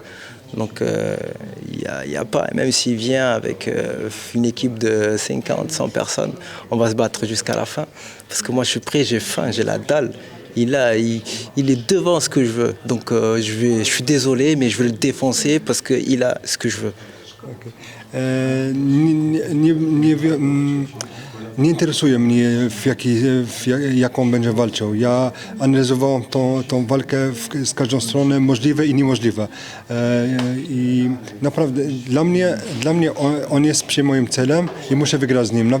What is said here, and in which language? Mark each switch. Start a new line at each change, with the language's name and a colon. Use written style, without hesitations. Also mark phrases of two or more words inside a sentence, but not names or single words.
French: Donc, il y a pas, même s'il vient avec une équipe de 50, 100 personnes, on va se battre jusqu'à la fin. Parce que moi, je suis prêt, j'ai faim, j'ai la dalle. Il est devant ce que je veux. Donc, je suis désolé, mais je vais le défoncer parce qu'il a ce que je veux. Okay.
Polish: Nie interesuje mnie, jaką będzie walczył. Ja analizowałem tą walkę z każdą stronę, możliwe i niemożliwe. I naprawdę dla mnie on jest przy moim celem i muszę wygrać z nim.